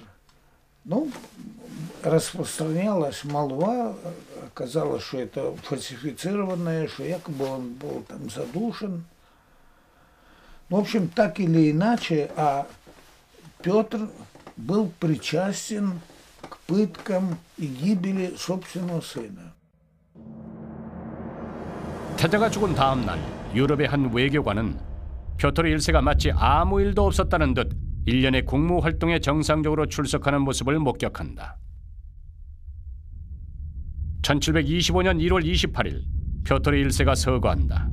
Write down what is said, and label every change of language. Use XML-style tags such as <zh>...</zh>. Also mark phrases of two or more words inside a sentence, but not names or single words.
<ru>Ну, распространялась молва, оказалось, что это фальсифицированное, что якобы он был там задушен. Ну, в общем, так или иначе, а Петр был причастен к пыткам и гибели собственного сына.</ru> <ko>태자가 죽은 다음 날 유럽의 한 외교관은 표토르 1세가 마치 아무 일도 없었다는 듯 일련의 국무 활동에 정상적으로 출석하는 모습을 목격한다. 1725년 1월 28일 표토르 1세가 서거한다.</ko>